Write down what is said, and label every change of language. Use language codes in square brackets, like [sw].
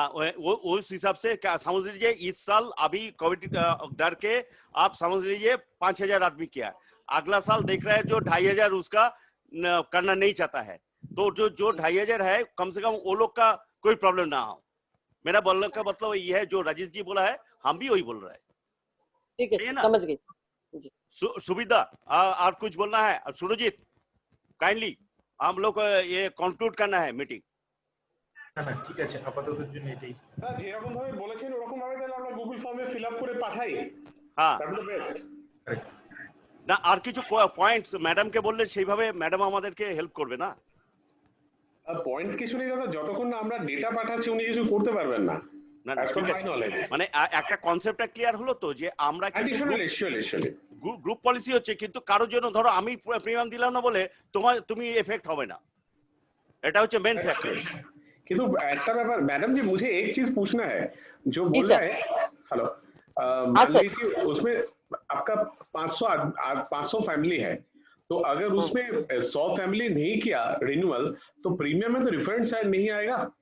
[hi] हाँ वो उस हिसाब से क्या समझ लीजिए, इस साल अभी कोविड डर के आप समझ लीजिए 5,000 आदमी किया है, अगला साल देख रहे हैं जो 2,500 उसका करना नहीं चाहता है, तो जो 2,500 है कम से कम वो लोग का कोई प्रॉब्लम ना हो। मेरा बोलने का मतलब ये है, जो राजेश जी बोला है हम भी वही बोल रहे हैं। ठीक सही है, ना? समझ गई जी। सुविधा और कुछ बोलना है? सुरजीत काइंडली हम लोग को ये कंक्लूड करना है मीटिंग। [bn] না না ঠিক আছে, আপাতত জন্য এটাই। স্যার যেরকম ভাবে বলেছেন ওরকম ভাবে তাহলে আমরা গুগল ফর্মে ফিল আপ করে পাঠাই, হ্যাঁ [en] That is best. [bn] না, আর কিছু পয়েন্টস ম্যাডামকে বললে সেইভাবে ম্যাডাম আমাদেরকে হেল্প করবে না? পয়েন্ট কিছু নেই দাদা, যতক্ষণ না আমরা ডেটা পাঠাচ্ছি উনি কিছু করতে পারবেন না। না না ঠিক আছে, মানে একটা কনসেপ্টটা ক্লিয়ার হলো তো, যে আমরা কিন্তু গ্রুপ পলিসি হচ্ছে, কিন্তু কারোর জন্য ধরো আমি প্রিমিয়াম দিলাম না বলে তুমি এফেক্ট হবে না, এটা হচ্ছে মেন ফ্যাক্টর। [hi] किंतु [bn] একটা ব্যাপার [hi] मैडम जी, मुझे एक चीज पूछना है, जो बोल रहा है हेलो मान लीजिए उसमें आपका 500 फैमिली है, तो अगर उसमें 100 फैमिली नहीं किया रिन्यूअल, तो प्रीमियम में तो रिफंड शायद नहीं आएगा।